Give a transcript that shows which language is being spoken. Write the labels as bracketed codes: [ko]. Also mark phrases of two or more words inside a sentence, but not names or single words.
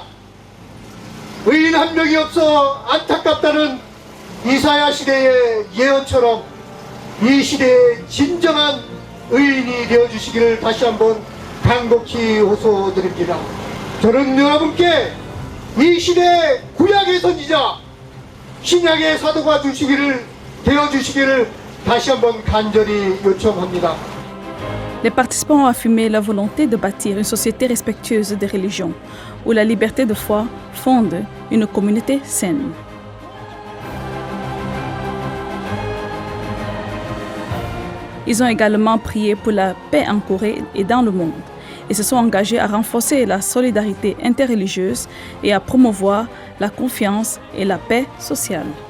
[ko] 의인 한 명이 없어 안타깝다는 이사야 시대의 예언처럼 이 시대의 진정한 의인이 되어주시기를 다시 한번 간곡히 호소드립니다. 저는 여러분께 이 시대의 구약의 선지자, 신약의 사도가 되어주시기를 다시 한번 간절히 요청합니다. [fr] Les participants ont affirmé la volonté de bâtir une société respectueuse des religions, où la liberté de foi fonde une communauté saine. Ils ont également prié pour la paix en Corée et dans le monde, et se sont engagés à renforcer la solidarité interreligieuse et à promouvoir la confiance et la paix sociale.